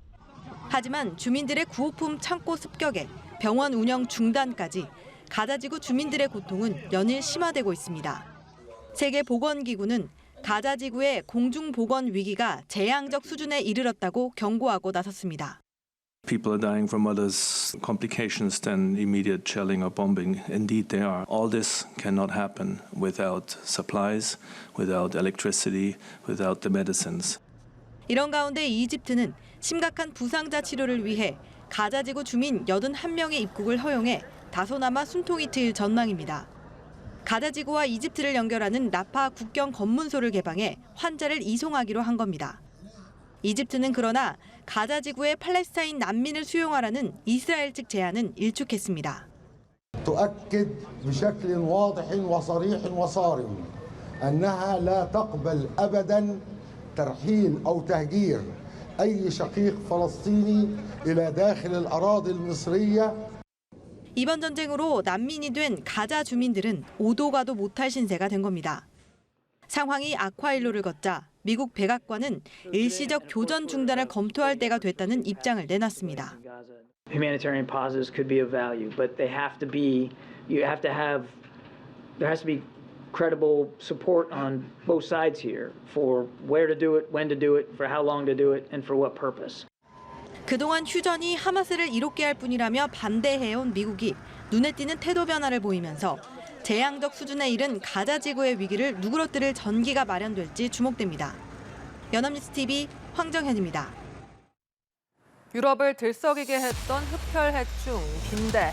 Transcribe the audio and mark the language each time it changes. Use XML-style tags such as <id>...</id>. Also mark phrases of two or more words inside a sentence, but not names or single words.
<ko>하지만 주민들의 구호품 창고 습격에 병원 운영 중단까지 가자 지구 주민들의 고통은 연일 심화되고 있습니다. 세계보건기구는 가자 지구의 공중보건 위기가 재앙적 수준에 이르렀다고 경고하고 나섰습니다.</ko> <en>People are dying from other complications than immediate shelling or bombing. Indeed, they are. All this cannot happen without supplies, without electricity, without the medicines.</en> <ko>이런 가운데 이집트는 심각한 부상자 치료를 위해 가자 지구 주민 81명의 입국을 허용해 다소나마 숨통이 트일 전망입니다. 가자 지구와 이집트를 연결하는 라파 국경 검문소를 개방해 환자를 이송하기로 한 겁니다. 이집트는 그러나 가자 지구에 팔레스타인 난민을 수용하라는 이스라엘 측 제안은 일축했습니다.</ko> <ar>تؤكد بشكل واضح وصريح وصارم أنها لا تقبل أبدا ترحيل أو تهجير أي شقيق فلسطيني إلى داخل الأراضي المصرية.</ar> <ko>이번 전쟁으로 난민이 된 가자 주민들은 오도 가도 못할 신세가 된 겁니다. 상황이 악화일로를 걷자 미국 백악관은 일시적 교전 중단을 검토할 때가 됐다는 입장을 내놨습니다.</ko> <en>Humanitarian pauses could be of value, but there has to be credible support on both sides here for where to do it, when to do it, for how long to do it, and for what purpose.</en> <ko>그동안 휴전이 하마스를 이롭게 할 뿐이라며 반대해온 미국이 눈에 띄는 태도 변화를 보이면서 재앙적 수준에 이른 가자 지구의 위기를 누그러뜨릴 전기가 마련될지 주목됩니다. 연합뉴스 TV 황정현입니다. 유럽을 들썩이게 했던 흡혈해충 빈대.</ko>